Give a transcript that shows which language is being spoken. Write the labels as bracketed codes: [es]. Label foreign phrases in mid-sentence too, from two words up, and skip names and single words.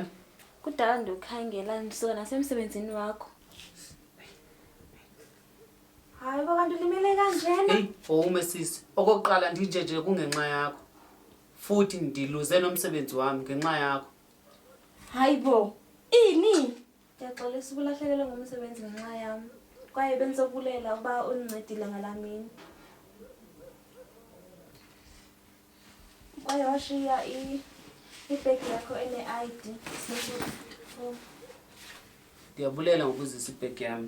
[xh] Kudala ndokhangela nisuka nasemsebenzini wakho. Hayi babantu limele kanjena. Hey, ume sisi. Okokuqala ndinjeje kungenxa yakho. Futhi ndiluze nomsebenzi wami ngenxa yakho. Hayibo. Ini? Ndiyaxolisa ukulahlekelwa ngumsebenzi ngenxa yami. Kwaye bengizobulela uba unincedile ngalamini. Kwaye washiya ibhegi yakho ene-ID. Ndiyabulela ngokuzisa ibhegi yami.